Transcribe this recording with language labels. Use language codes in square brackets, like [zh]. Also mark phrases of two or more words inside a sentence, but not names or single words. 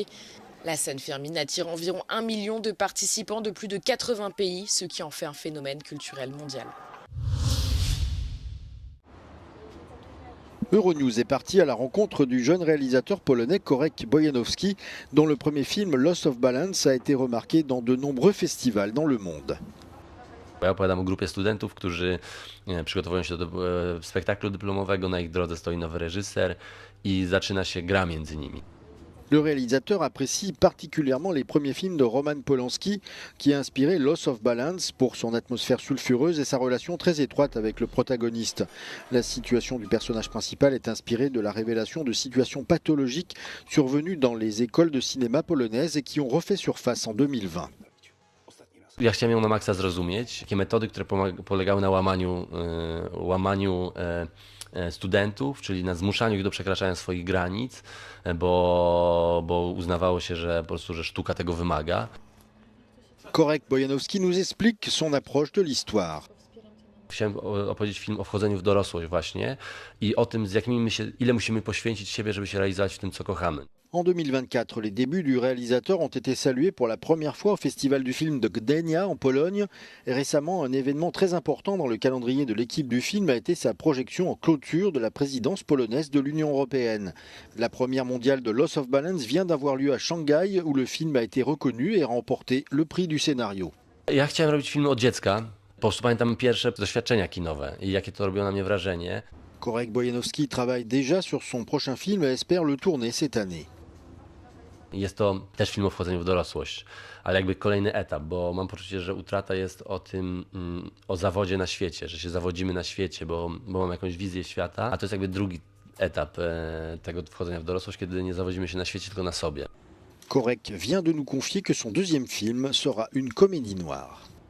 [fr] La San Fermín attire environ 1 million de participants de plus de 80 pays, ce qui en fait un phénomène culturel mondial. Euronews est parti à la rencontre du jeune réalisateur polonais Korek Bojanowski, dont le premier film Loss of Balance a été remarqué dans de nombreux festivals dans le monde. [pl] Ja opowiadam o grupie studentów, którzy przygotowują się do spektaklu dyplomowego, na ich drodze stoi nowy reżyser i zaczyna się gra między nimi. [fr] Le réalisateur apprécie particulièrement les premiers films de Roman Polanski, qui a inspiré Loss of Balance pour son atmosphère sulfureuse et sa relation très étroite avec le protagoniste. La situation du personnage principal est inspirée de la révélation de situations pathologiques survenues dans les écoles de cinéma polonaises et qui ont refait surface en 2020. [pl] Ja chciałem ją na maksa zrozumieć, takie metody, które polegały na łamaniu studentów, czyli na zmuszaniu ich do przekraczania swoich granic, bo uznawało się, że po prostu, że sztuka tego wymaga. [fr] Korek Bojanowski nous explique son approche de l'histoire. [pl] Chciałem opowiedzieć film o wchodzeniu w dorosłość właśnie i o tym, ile musimy poświęcić siebie, żeby się realizować w tym, co kochamy. [fr] En 2024, les débuts du réalisateur ont été salués pour la première fois au Festival du film de Gdynia en Pologne. Et récemment, un événement très important dans le calendrier de l'équipe du film a été sa projection en clôture de la présidence polonaise de l'Union européenne. La première mondiale de Loss of Balance vient d'avoir lieu à Shanghai, où le film a été reconnu et remporté le prix du scénario. [pl] Ja chciałem robić filmy od dziecka. Po prostu pamiętam pierwsze doświadczenia kinowe i jakie to robiło na mnie wrażenie. [fr] Korek Bojanowski travaille déjà sur son prochain film et espère le tourner cette année. [pl] Jest to też film o wchodzeniu w dorosłość, ale jakby kolejny etap, bo mam poczucie, że Utrata jest o tym, o zawodzie na świecie, że się zawodzimy na świecie, bo mam jakąś wizję świata, a to jest jakby drugi etap tego wchodzenia w dorosłość, kiedy nie zawodzimy się na świecie, tylko na sobie. [fr] Korek vient de nous confier que son deuxième film sera une comédie noire.